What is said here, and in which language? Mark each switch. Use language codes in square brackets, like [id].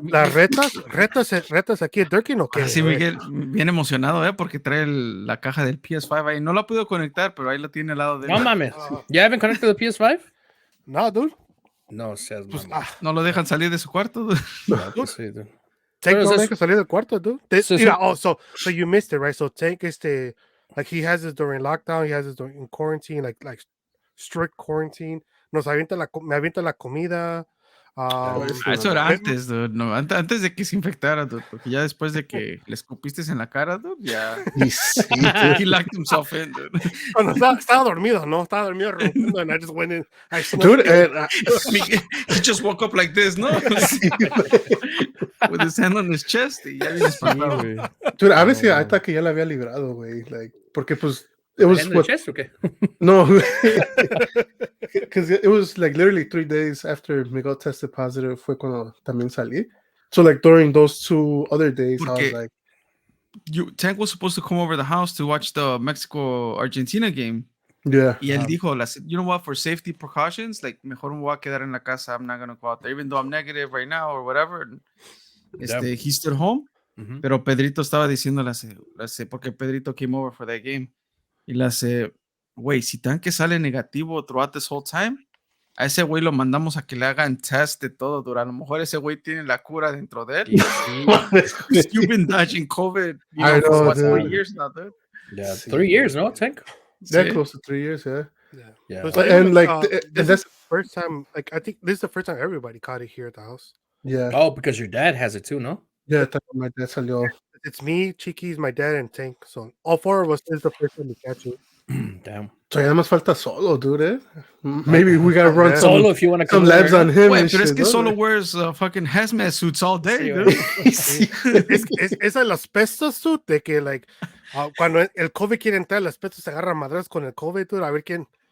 [es] Las retas aquí en Durkin o qué. Así Miguel, bien emocionado, porque trae la caja del PS5 ahí. No la puedo conectar, pero ahí la tiene al lado de él. No mames. ¿Ya [en] haven't connected the PS5? No, dude. [es] No seas pues, no lo dejan salir de su cuarto, dude. No, pues sí, dude. Tank no deja salir del cuarto, dude. [en] So you missed it, right? So Tank like he has this during lockdown, he has this during quarantine, like strict quarantine. [es] Me avienta la comida. Eso era antes, dude. No, antes de que se infectara, dude. Porque ya después de que le escupiste en la cara, dude, ya. [en] He locked himself in, dude. [es] Bueno, estaba dormido, ¿no? Estaba dormido rompiendo, [en] and I just went in. Dude, he just woke up like this, ¿no? With his hand on his chest. [es] Y ya bien espantado. Dude, a veces hasta que ya la había librado, güey. [en] Like, [es] porque pues [en] it was what, chest, okay? No, because it was like literally 3 days after Miguel tested positive [es] fue cuando también salí. [en] So like during those 2 other days, I was like, Tank was supposed to come over the house to watch the Mexico-Argentina game. Yeah. [es] Y él dijo, [en] you know what, for safety precautions, like, [es] mejor me voy a quedar en la casa. [en] I'm not going to go out there, even though I'm negative right now or whatever. He stood home. Mm-hmm. [es] Pero Pedrito estaba diciéndole, porque Pedrito [en] came over for that game. [es] Y le hace, güey, si Tanque sale negativo [en] throughout this whole time, [es] a ese güey lo mandamos a que le hagan test de todo. A lo mejor ese güey tiene la cura dentro de él. [en] You've been dodging COVID, for 3 years now, dude. Yeah, 3 years, no, Tank? They're close to 3 years, yeah. And that's the first time, like, I think this is the first time everybody caught it here at the house. Yeah. Oh, because your dad has it too, no? Yeah, my dad salió. It's me, Chiquis, my dad, and Tank. So all 4 of us is the first time we catch it. Damn. [es] So ya más falta Solo, dude. [en] Maybe we gotta run Solo if you want to some labs on him. Wait, [es] pero es que [en] Solo wears fucking hazmat suits all day, dude. [es] Es de los pestos, dude, de que, like, cuando el COVID quiere entrar, los pestos se agarran madras con el COVID, dude, a ver quién